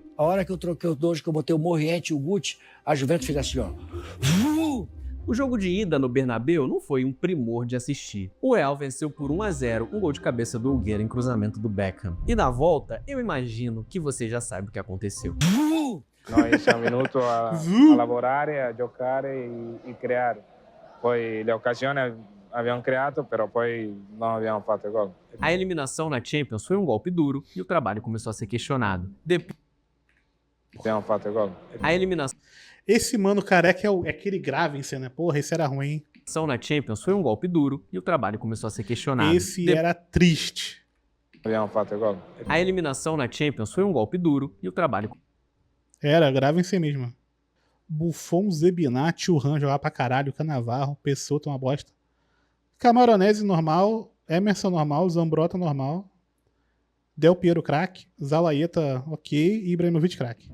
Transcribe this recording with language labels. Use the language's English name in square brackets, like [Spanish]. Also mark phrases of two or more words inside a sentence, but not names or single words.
[Portuguese] A hora que eu troquei os dois, que eu botei o Moriente e o Guti, a Juventus fez assim, ó. O jogo de ida no Bernabéu não foi um primor de assistir. O Real venceu por 1-0, um gol de cabeça do Hugueira em cruzamento do Beckham. E na volta, eu imagino que você já sabe o que aconteceu. [Italian] Noi siamo venuti a lavorare, a giocare e creare. Poi le occasioni abbiamo creato, però poi non abbiamo fatto gol. [Portuguese] A eliminação na Champions foi um golpe duro e o trabalho começou a ser questionado. Depois, [Italian] Abbiamo fatto gol. [Portuguese] a eliminação Esse mano careca é aquele Gravensen, né? Porra, esse era ruim, hein? na Champions foi um golpe duro e o trabalho começou a ser questionado. Esse era triste. [Italian] Abbiamo fatto gol. [Portuguese] A eliminação na Champions foi um golpe duro e o trabalho Era, Gravensen mesmo. Buffon, Zebiná, Thuram jogava pra caralho, Canavarro, Pessoa uma bosta. Camaronese normal, Emerson normal, Zambrota normal, Del Piero craque, Zalaeta ok e Ibrahimovic craque.